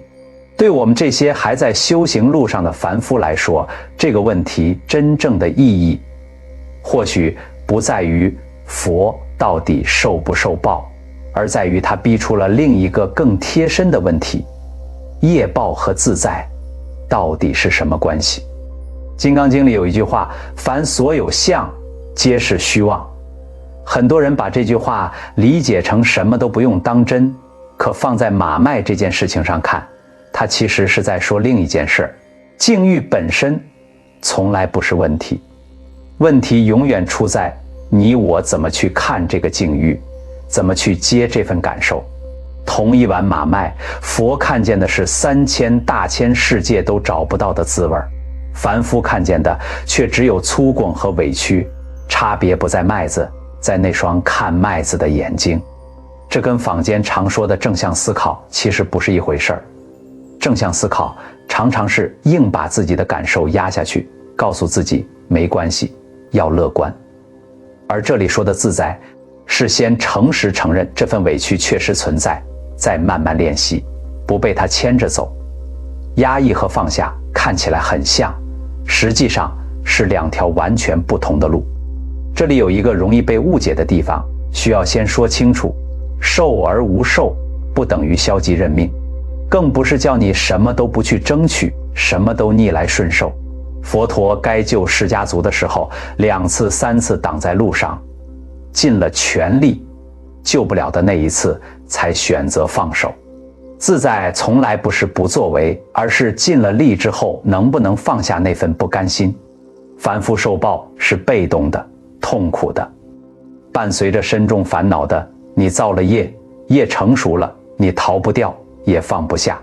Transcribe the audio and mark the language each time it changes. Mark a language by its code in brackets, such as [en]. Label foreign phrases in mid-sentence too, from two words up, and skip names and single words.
[zh] 對我們這些還在修行路上的凡夫來說，這個問題真正的意義，或許不在於佛到底受不受報，而在於他逼出了另一個更貼身的問題：業報和自在到底是什麼關係？《金剛經》裡有一句話：凡所有相，皆是虛妄。很多人把這句話理解成什麼都不用當真，可放在馬麥這件事情上看，他其實是在說另一件事：境遇本身從來不是問題，問題永遠出在你我怎麼去看這個境遇，怎麼去接這份感受。同一碗馬麥，佛看見的是3000大千世界都找不到的滋味，凡夫看見的卻只有粗獷和委屈，差別不在麥子，在那雙看麥子的眼睛。這跟坊間常說的正向思考其實不是一回事兒。正向思考常常是硬把自己的感受壓下去，告訴自己沒關係，要樂觀。而這裡說的自在，是先誠實承認這份委屈確實存在，再慢慢練習，不被它牽着走。壓抑和放下看起來很像，實際上是兩條完全不同的路。這裡有一個容易被誤解的地方，需要先說清楚：受而無受不等於消極認命，更不是叫你什麼都不去爭取，什麼都逆來順受。佛陀該救釋迦族的時候，2次3次擋在路上，盡了全力，救不了的那一次才選擇放手。自在從來不是不作為，而是盡了力之後能不能放下那份不甘心。凡夫受報是被動的、痛苦的，伴隨着深重煩惱的，你造了業，業成熟了，你逃不掉，也放不下。